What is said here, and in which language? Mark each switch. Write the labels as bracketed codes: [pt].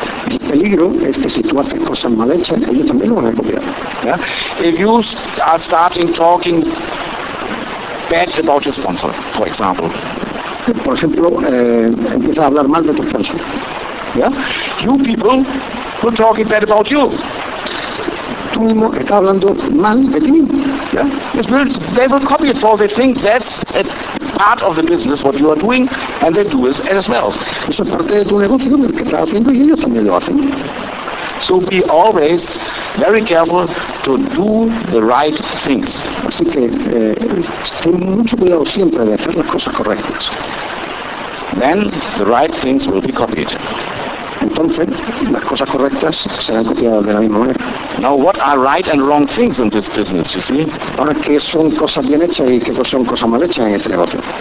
[es] El peligro es que si tú haces cosas mal hechas, ellos también lo van a copiar. [en] Yeah? If you are starting talking bad about your sponsor, for example. [es] Por ejemplo, empieza a hablar mal de tu sponsor. [en] Yeah? You people who are talking bad about you. [es] Tú mismo estás hablando mal de ti mismo. [en] Yeah? They will copy it, for they think that's a part of the business, what you are doing, and they do it as well. [es] Eso es parte de tu negocio, lo que estás haciendo, y ellos también lo hacen. [en] So be always very careful to do the right things. [es] Así que ten mucho cuidado siempre de hacer las cosas correctas. [en] Then the right things will be copied. [es] Entonces, las cosas correctas serán copiadas de la misma manera. [en] Now, what are right and wrong things in this business, you see? [es] Ahora, ¿qué son cosas bien hechas y qué son cosas mal hechas en este negocio?